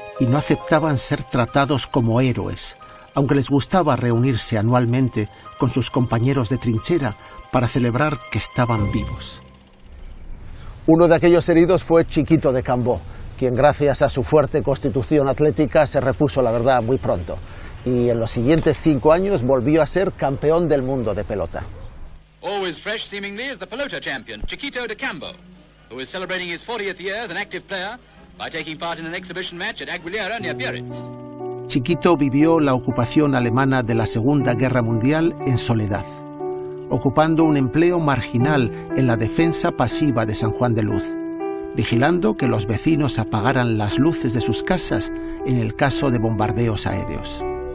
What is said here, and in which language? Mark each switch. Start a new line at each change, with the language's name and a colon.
Spanish: y no aceptaban ser tratados como héroes, aunque les gustaba reunirse anualmente con sus compañeros de trinchera para celebrar que estaban vivos. Uno de aquellos heridos fue Chiquito de Cambó, quien gracias a su fuerte constitución atlética se repuso, la verdad, muy pronto. Y en los siguientes 5 años volvió a ser campeón del mundo de pelota.
English: Always fresh seemingly is the pelota champion, Chiquito de Cambó, who is celebrating his 40th year as an active player by taking part in an exhibition match at Aguilera near Biarritz.
Spanish: Chiquito vivió la ocupación alemana de la Segunda Guerra Mundial en soledad, ocupando un empleo marginal en la defensa pasiva de San Juan de Luz, vigilando que los vecinos apagaran las luces de sus casas en el caso de bombardeos aéreos.